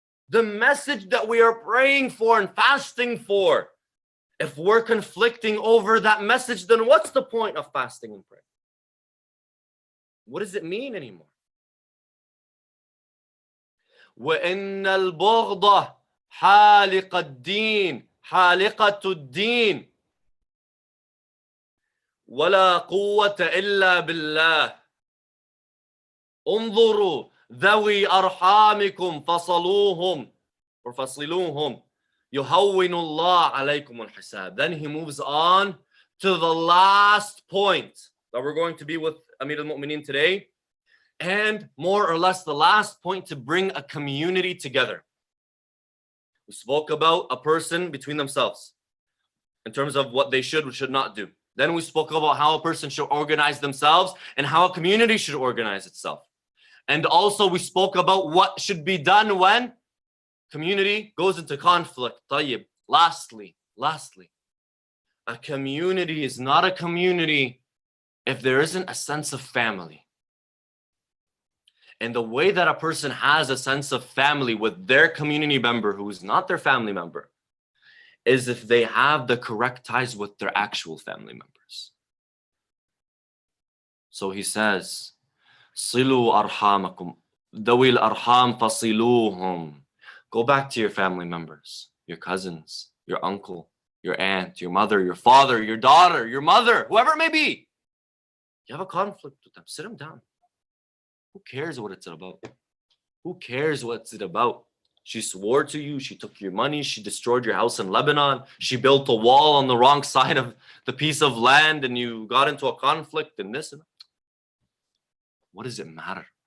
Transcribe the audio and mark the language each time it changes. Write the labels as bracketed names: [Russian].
[English] The message that we are praying for and fasting for. If we're conflicting over that message, then what's the point of fasting and praying? What does it mean anymore? [Arabic] وَإِنَّ الْبُغْضَ حالق الدين حالقة الدين ولا قوة إلا بالله انظروا ذوي أرحامكم فصلوهم or فصلوهم يهون الله عليكم الحساب. [English] Then he moves on to the last point that we're going to be with Amir al-Mu'mineen today, and more or less the last point to bring a community together. We spoke about a person between themselves in terms of what they should or should not do. Then we spoke about how a person should organize themselves and how a community should organize itself. And also we spoke about what should be done when community goes into conflict. [Arabic] طيب. [English] Lastly, a community is not a community if there isn't a sense of family. And the way that a person has a sense of family with their community member who is not their family member is if they have the correct ties with their actual family members. So he says, [Arabic] صِلُوا أَرْحَامَكُمْ ذَوِي الْأَرْحَامِ فَصِلُوهُمْ. [English] Go back to your family members, your cousins, your uncle, your aunt, your mother, your father, your daughter, your mother, whoever it may be. You have a conflict with them, sit them down. Who cares what it's about? Who cares what's it about? She swore to you, she took your money, she destroyed your house in Lebanon, she built a wall on the wrong side of the piece of land and you got into a conflict and this and that. What does it matter?